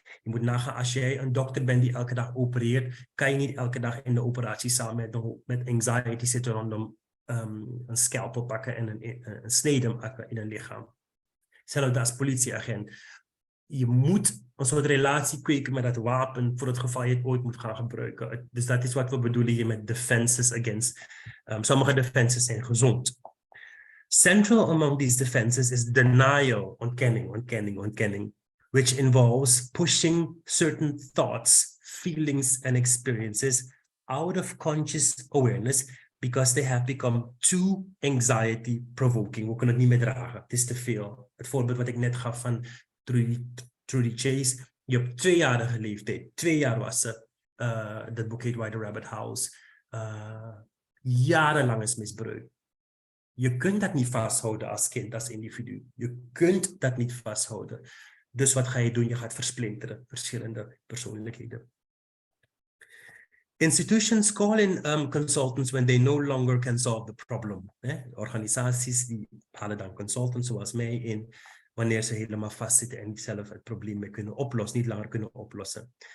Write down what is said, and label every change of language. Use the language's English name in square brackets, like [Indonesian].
[Dutch] Je moet nagaan, als jij een dokter bent die elke dag opereert, kan je niet elke dag in de operatiezaal met anxiety zitten rondom een scalpel pakken en een snede maken in een lichaam. Hetzelfde als politieagent. Je moet een soort relatie kweken met dat wapen voor het geval je het ooit moet gaan gebruiken. Dus dat is wat we bedoelen hier met defenses against. Sommige defenses zijn gezond. [English] Central among these defenses is denial, ontkenning, which involves pushing certain thoughts, feelings, and experiences out of conscious awareness because they have become too anxiety-provoking. [Dutch] We kunnen het niet meer dragen. Het is te veel. Het voorbeeld wat ik net gaf van Trudy Chase. Je op 2-jarige leeftijd. 2 jaar was ze. Dat boek heet Why the Rabbit House. Jarenlang is misbruikt. Je kunt dat niet vasthouden als kind, als individu. Je kunt dat niet vasthouden. Dus wat ga je doen? Je gaat versplinteren. Verschillende persoonlijkheden. [English] Institutions call in consultants when they no longer can solve the problem. [Dutch] Organisaties die halen dan consultants zoals mij in wanneer ze helemaal vastzitten en zelf het probleem mee kunnen oplossen, niet langer kunnen oplossen.